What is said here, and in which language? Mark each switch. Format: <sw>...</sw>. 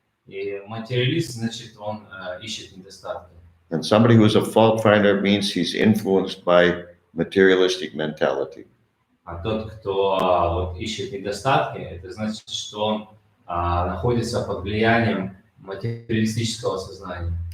<ru>И материалист, значит, он ищет недостатки.</ru> <en>And somebody who's a fault finder means he's influenced by materialistic mentality.</en> <ru>А тот, кто вот ищет недостатки, это значит, что он находится под влиянием материалистического сознания.</ru>